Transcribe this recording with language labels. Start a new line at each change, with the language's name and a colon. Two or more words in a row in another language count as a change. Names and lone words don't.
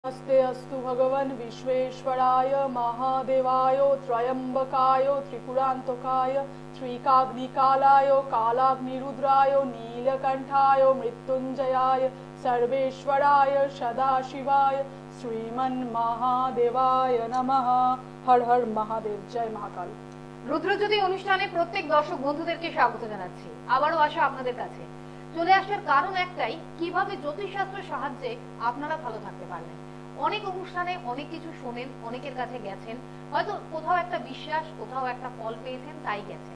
Sanskrit: नमस्ते अस्तु भगवन् विश्वेश्वराय महादेवाय त्रयंबकाय त्रिपुरान्तकाय त्रिकाग्निकालाय कालाग्निरुद्राय नीलकंठाय मृत्युंजयाय सर्वेश्वराय सदाशिवाय श्रीमन्महादेवाय नमः।
Hindi: हर हर महादेव। जय महाकाल।
Bangla: রুদ্রজ্যোতি অনুষ্ঠানে প্রত্যেক দর্শক বন্ধুদেরকে স্বাগত জানাচ্ছি। আবারও আসা আপনাদের কাছে চলে আসার কারণ একটাই, কিভাবে জ্যোতিষশাস্ত্রের সাহায্যে আপনারা ভালো থাকতে পারবেন। অনেক অনুষ্ঠানে অনেক কিছু শোনেন, অনেকের কাছে গেছেন, হয়তো কোথাও একটা বিশ্বাস, কোথাও একটা ফল পেয়েছেন, তাই গেছেন।